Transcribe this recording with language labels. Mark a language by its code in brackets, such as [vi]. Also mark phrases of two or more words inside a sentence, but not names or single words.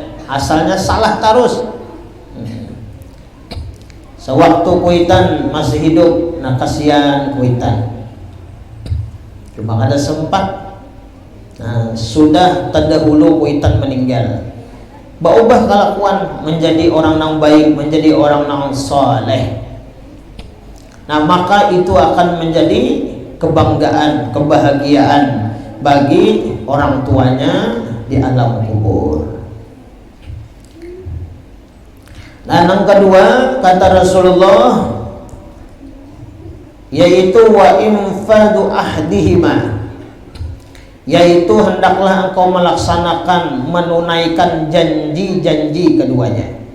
[id] Asalnya salah terus. Sewaktu kuitan masih hidup, nah kasihan kuitan. [bjn] Cuma kada sempat. [id] Nah, sudah terdahulu kuitan meninggal. Berubah kelakuan menjadi orang yang baik, menjadi orang yang soleh. Nah maka itu akan menjadi kebanggaan, kebahagiaan bagi orang tuanya di alam kubur. Nah yang kedua kata Rasulullah, yaitu [ar] وإنفاذ عهدهما, [id] yaitu hendaklah engkau melaksanakan, menunaikan janji-janji keduanya.